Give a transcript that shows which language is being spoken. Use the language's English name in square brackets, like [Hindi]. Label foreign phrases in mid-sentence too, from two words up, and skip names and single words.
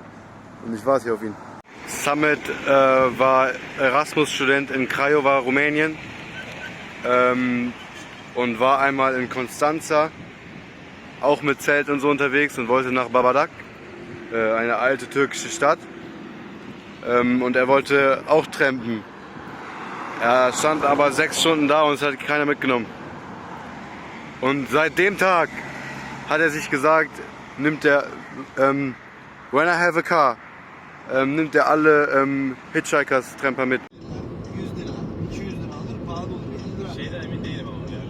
[German] Und ich warte hier auf ihn. Samet war Erasmus-Student in Craiova, Rumänien und war einmal in Constanța, auch mit Zelt und so unterwegs und wollte nach Babadak, eine alte türkische Stadt, und er wollte auch trampen. Er stand aber 6 Stunden da und es hat keiner mitgenommen. Und seit dem Tag hat er sich gesagt, nimmt er, [English] when I have a car, [German] nimmt er alle Hitchhikers, Tramper mit. [Turkish] 100 lira, 200 lira alır, pahalı olur. 50 lira. Şeyden emin değilim ama ya.